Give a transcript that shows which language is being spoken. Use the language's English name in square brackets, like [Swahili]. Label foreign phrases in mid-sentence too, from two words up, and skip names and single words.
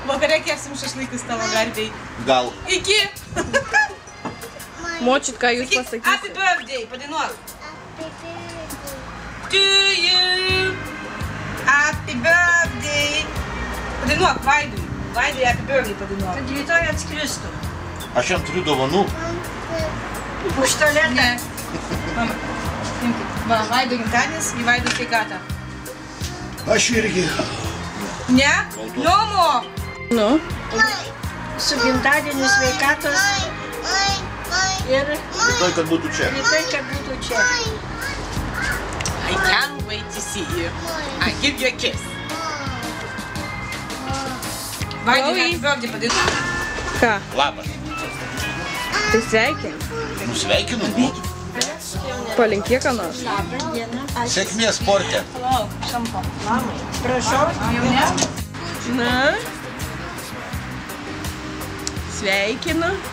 [Lithuanian] Vakare kepsim šašlykus tavo garbei. Gal. Iki. Močiut, ką jūs pasakysite? [English] Happy birthday, padainuok. To you. Happy birthday. [Lithuanian] Padainuok Vaidui. Vaidui [English] happy birthday [Lithuanian] padainuok. Kad rytoj atskristų. Aš jam turiu dovanų. Už tualetą. Ne. Mama, imkit. Va, Vaidui gimtadienis, į Vaidui sveikatą. Aš irgi. Ne? Nomo. Nu. Su gimtadieniu sveikatos. Ir Rytoj, kad būtų čia. rytoj, kad būtų čia. [English] I can't wait to see you. I give you a kiss. [Lithuanian] Vaidui [English] happy birthday [Lithuanian] padainuok. Ką? Labas. Tai sveikin. Nusveikinu. Palinkėk ką nors. Labą dieną. Sėkmės sporte. Palauk, šampo. Mamai. Prašau. Jau ne? Na. Sveikinu.